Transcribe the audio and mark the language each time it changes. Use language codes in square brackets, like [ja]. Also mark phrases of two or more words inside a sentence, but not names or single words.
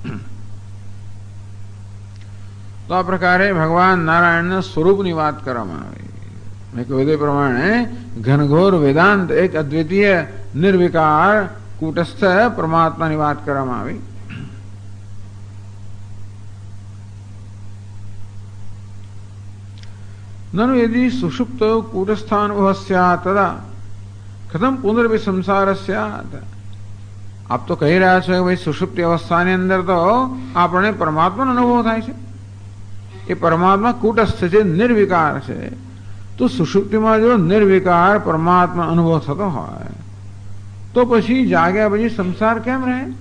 [gu] તો આ પ્રકારે ભગવાન નારાયણના સ્વરૂપની વાત કરવામાં આવી. મેં કહ્યું તે પ્રમાણે ઘનઘોર વેદાંત એક અદ્વિતીય નિર્વિકાર કૂટસ્થ પરમાત્માની વાત કરવામાં આવી. [sa] નनु यदि सुषुप्त कूटस्थानुभव स्यात् तदा कथम पुनर्भि संसार स्यात्. [gu] આપ તો કહી રહ્યા છો કે ભાઈ સુષુપ્તિ અવસ્થાની અંદર તો આપણને પરમાત્માનો અનુભવ થાય છે, એ પરમાત્મા કૂટસ્થ છે, નિર્વિકાર છે. તો સુષુપ્તિમાં જો નિર્વિકાર પરમાત્મા અનુભવ થતો હોય તો પછી જાગ્યા પછી સંસાર કેમ રહે?